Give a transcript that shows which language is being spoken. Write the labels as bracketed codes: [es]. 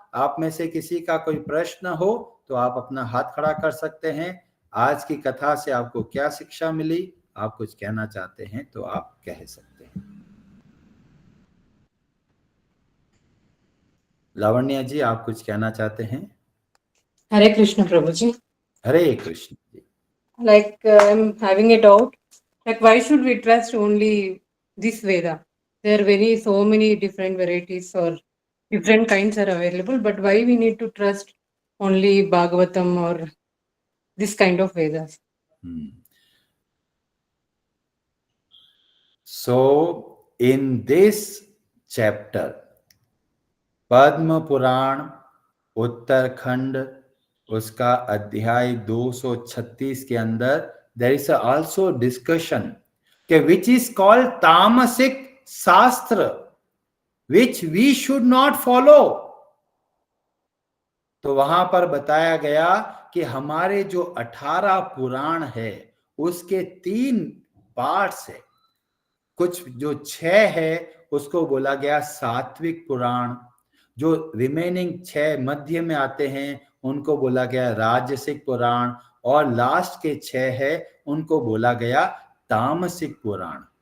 [hi] आप में से किसी का कोई प्रश्न हो तो आप अपना हाथ खड़ा कर सकते हैं। आज की कथा से आपको क्या शिक्षा मिली, आप कुछ कहना चाहते हैं तो आप कह सकते हैं। लावण्य जी, आप कुछ कहना चाहते हैं? हरे कृष्ण प्रभु जी। हरे Krishna ji. [en] Like I'm having a doubt, like why should we trust only this Veda? There are so many different varieties or different kinds are available, but why we need to trust only Bhagavatam or this kind of Vedas? So in this chapter, [hi] Padma Purana Uttarakhand उसका अध्याय 236 के अंदर [en] there is also discussion कि which is called tamasik shastra which we should not follow। [hi] तो वहां पर बताया गया कि हमारे जो 18 पुराण है उसके 3 पार्ट्स है। कुछ जो 6 है उसको बोला गया सात्विक पुराण, जो रिमेनिंग 6 मध्य में आते हैं उनको बोला गया राजसिक पुराण, और लास्ट के 6 है उनको बोला गया तामसिक पुराण।